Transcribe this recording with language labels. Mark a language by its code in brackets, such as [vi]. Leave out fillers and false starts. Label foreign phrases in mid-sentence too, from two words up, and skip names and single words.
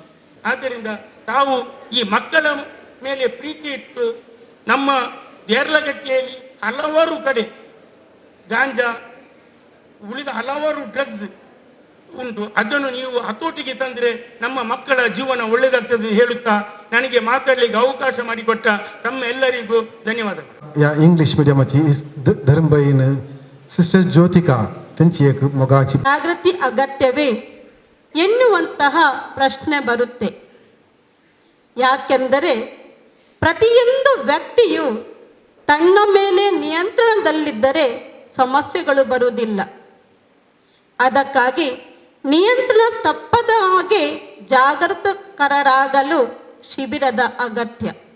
[kn] ಆದ್ದರಿಂದ ತಾವು ಈ ಮಕ್ಕಳ ಮೇಲೆ ಪ್ರೀತಿ ಇಟ್ಟು, ನಮ್ಮ ದೇರ್ಲಗಟ್ಟಿಯಲ್ಲಿ ಹಲವಾರು ಕಡೆ ಗಾಂಜಾ ಉಳಿದ ಹಲವಾರು ಡ್ರಗ್ಸ್ ಉಂಟು, ಅದನ್ನು ನೀವು ಹತೋಟಿಗೆ ತಂದ್ರೆ ನಮ್ಮ ಮಕ್ಕಳ ಜೀವನ ಒಳ್ಳೆದಾಗ್ತದೆ ಹೇಳುತ್ತಾ ನನಗೆ ಮಾತಾಡಲಿಕ್ಕೆ ಅವಕಾಶ ಮಾಡಿಕೊಟ್ಟ ತಮ್ಮ ಎಲ್ಲರಿಗೂ ಧನ್ಯವಾದಗಳು. [kok] या [en] English medium [kok] धर्मबहीण ಸಿಸ್ಟರ್ ಜ್ಯೋತಿಕಾ त्यांची एक मोगाची [kn] ಜಾಗೃತಿ ಅಗತ್ಯವೇ ಎನ್ನುವಂತಹ ಪ್ರಶ್ನೆ ಬರುತ್ತೆ. ಯಾಕೆಂದರೆ ಪ್ರತಿಯೊಂದು ವ್ಯಕ್ತಿಯು ತನ್ನ ಮೇಲೆ ನಿಯಂತ್ರಣದಲ್ಲಿದ್ದರೆ ಸಮಸ್ಯೆಗಳು ಬರುವುದಿಲ್ಲ. ಅದಕ್ಕಾಗಿ ನಿಯಂತ್ರಣ ತಪ್ಪದ ಹಾಗೆ ಜಾಗೃತಕರರಾಗಲು ಶಿಬಿರದ ಅಗತ್ಯ.